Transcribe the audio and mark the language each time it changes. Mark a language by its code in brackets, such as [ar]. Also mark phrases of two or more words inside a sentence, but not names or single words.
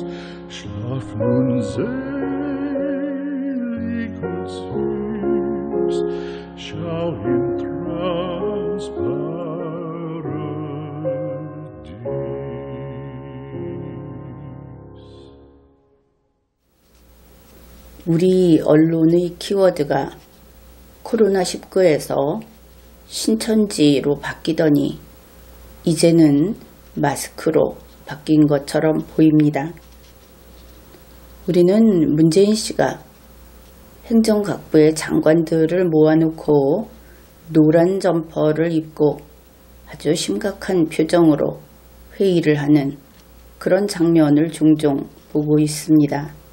[de] Schlaf nun selig und süß, schau im Traumsparadies. [ko] 우리 언론의 키워드가 코로나19에서 신천지로 바뀌더니 이제는 마스크로 바뀐 것처럼 보입니다. 우리는 문재인 씨가 행정각부의 장관들을 모아놓고 노란 점퍼를 입고 아주 심각한 표정으로 회의를 하는 그런 장면을 종종 보고 있습니다.